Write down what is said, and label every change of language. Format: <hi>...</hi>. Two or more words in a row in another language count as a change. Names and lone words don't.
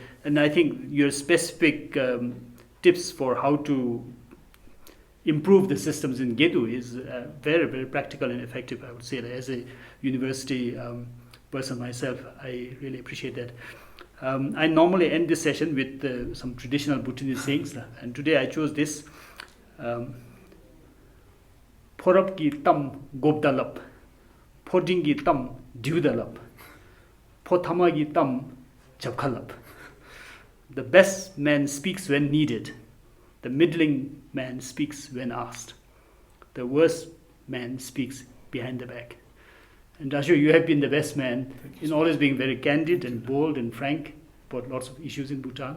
<en>And I think your specific tips for how to improve the systems in Gedu is very, very practical and effective, I would say. As a university person myself, I really appreciate that. I normally end this session with some traditional Bhutanese sayings, and today I chose this.</en> <dz>Porap ki tam gobdalap, poding ki tam diudalap, potama ki tam chapkalap.</dz> <en>The best man speaks when needed. The middling man speaks when asked. the worst man speaks behind the back. And Dasho, you have been the best man in always being very candid and bold and frank about lots of issues in Bhutan.</en>